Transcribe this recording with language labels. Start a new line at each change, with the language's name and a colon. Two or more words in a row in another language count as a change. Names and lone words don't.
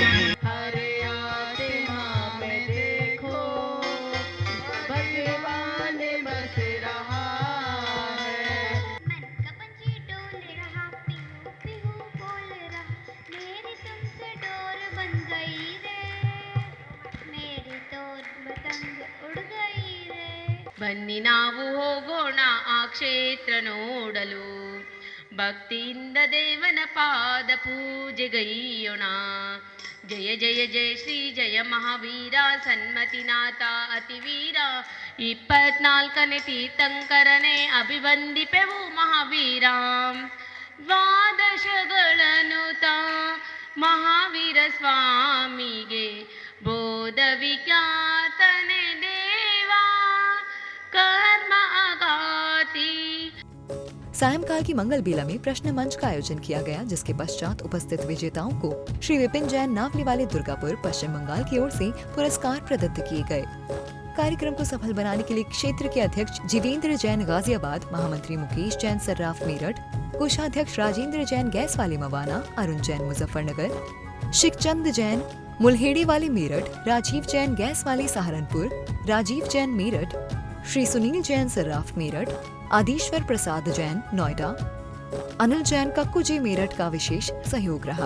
Hindi: हरे आत्मा में देखो भगवान बस रहा है। मन का पंछी डोल रहा, पीहू पीहू बोल रहा, मेरी तुमसे डोर बन गई रे, मेरी तो पतंग उड़ गई रे।
Kannada: ಬನ್ನಿ ನಾವು ಹೋಗೋಣ ಆ ಕ್ಷೇತ್ರ ನೋಡಲು, ಭಕ್ತಿಯಿಂದ ದೇವನ ಪಾದ ಪೂಜೆಗೈಯೋಣ.
Hindi: जय जय जय श्री जय महावीरा सन्मतिनाथा अतिवीरा
Kannada: 24 ತೀರ್ಥಂಕರನೆ ಅಭಿವಂದಿಪೆವು ಮಹಾವೀರ ದ್ವಾದಶಗಳನುತ ಮಹಾವೀರ ಸ್ವಾಮಿಗೆ ಬೋಧ ವಿಖ್ಯಾತನೆ ದೇವಾ
Hindi: कर्म आघाती। सायंकाल की मंगल बेला में प्रश्न मंच का आयोजन किया गया, जिसके पश्चात उपस्थित विजेताओं को श्री विपिन जैन नावली वाले दुर्गापुर पश्चिम बंगाल की ओर से पुरस्कार प्रदत्त किए गए। कार्यक्रम को सफल बनाने के लिए क्षेत्र के अध्यक्ष जीवेंद्र जैन गाजियाबाद, महामंत्री मुकेश जैन सर्राफ मेरठ, कोषाध्यक्ष राजेंद्र जैन गैस वाले मवाना, अरुण जैन मुजफ्फरनगर, शिवचंद जैन मुल्हेड़ी वाले मेरठ, राजीव जैन गैस वाले सहारनपुर, राजीव जैन मेरठ, श्री सुनील जैन सर्राफ मेरठ, आदिश्वर प्रसाद जैन नोएडा, अनिल जैन कक्कुजी मेरठ का विशेष सहयोग रहा।